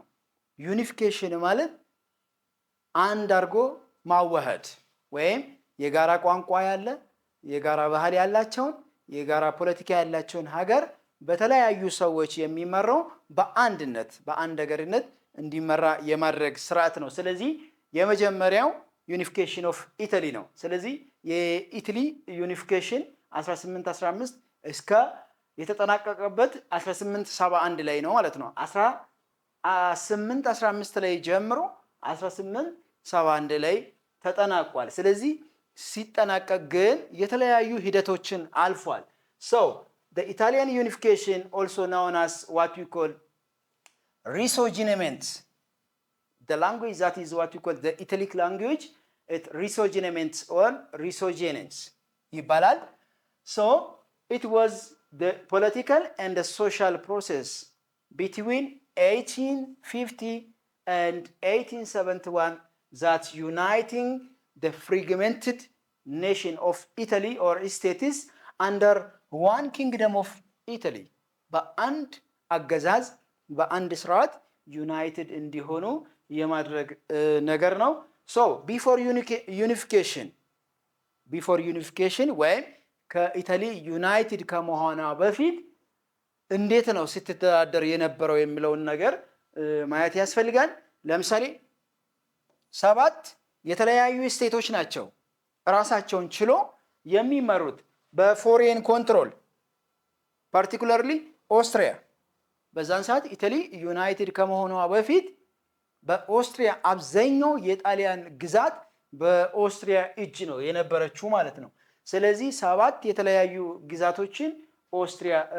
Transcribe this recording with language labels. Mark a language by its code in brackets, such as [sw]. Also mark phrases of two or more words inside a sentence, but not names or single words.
[am] ዩኒፊኬሽን ማለት አንድ አድርጎ ማዋሃድ ወይም የጋራ ቋንቋ ያለ የጋራ ባህል ያላቸውን የጋራ ፖለቲካ ያላቸውን ሀገር በተለያዩ ሰዎች የሚመራው በአንድነት በአንድ ሀገርነት እንዲመራ የማድረግ ስርዓት ነው። ስለዚህ የመጀመሪያው [en] unification of Italy [am] ነው። ስለዚህ የኢታሊ ዩኒፊኬሽን 1815 እስከ የተጠናቀቀበት 1871 ላይ ነው ማለት ነው። 1815 ላይ ጀምሮ 1871 ላይ ተጠናቋል። ስለዚህ ሲጠናቀቅ ግን የተለያዩ ሂደቶችን አልፏል። [en] So the Italian unification, also known as what we call risorgimento, the language that is what we call the Italic language, it risorgimento or risorgimento ይባላል። So it was the political and the social process between 1850 and 1871 that uniting the fragmented nation of Italy or states under one kingdom of Italy [am] በአንድ አገዛዝ በአንድ ስርዓት ዩናይትድ እንዲሆኑ የማድረግ ነገር ነው። [en] So before [am] unification ወይም ከኢታሊ ዩናይትድ ከመሆኗ በፊት እንዴት ነው ስትተዳደር የነበረው የሚለውን ነገር ማየት ያስፈልጋል። ለምሳሌ 7 የተለያዩ ስቴቶች ናቸው ራሳቸውን ችሎ የሚመሩት [en] በforeign control particularly Austria። [am] በዛን ሰዓት ኢታሊ ዩናይትድ ከመሆኗ በፊት በኦስትሪያ አብዛኛው የጣሊያን ግዛት በኦስትሪያ እጅ ነው የነበረችው ማለት ነው። ስለዚህ 7 የተለያዩ ግዛቶችን ኦስትሪያ